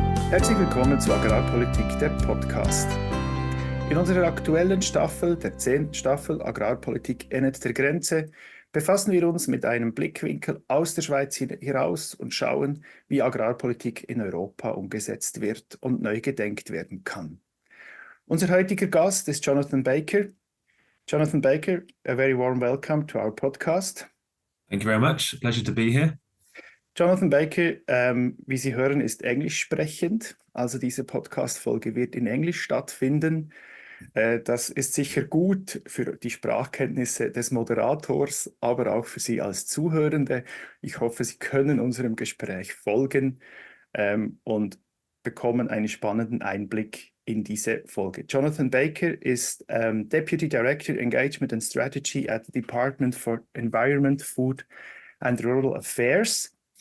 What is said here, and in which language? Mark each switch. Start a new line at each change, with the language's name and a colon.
German: Herzlich willkommen zu Agrarpolitik, der Podcast. In unserer aktuellen Staffel, der 10. Staffel Agrarpolitik endet der Grenze, befassen wir uns mit einem Blickwinkel aus der Schweiz heraus und schauen, wie Agrarpolitik in Europa umgesetzt wird und neu gedenkt werden kann. Unser heutiger Gast ist Jonathan Baker.
English: Jonathan Baker, a very warm welcome to our podcast. Thank you very much. Pleasure to be here.
German: Jonathan Baker, wie Sie hören, ist englisch sprechend. Also diese Podcast-Folge wird in Englisch stattfinden. Das ist sicher gut für die Sprachkenntnisse des Moderators, aber auch für Sie als Zuhörende. Ich hoffe, Sie können unserem Gespräch folgen und bekommen einen spannenden Einblick in diese Folge. Jonathan Baker ist Deputy Director Engagement and Strategy at the Department for Environment, Food and Rural Affairs.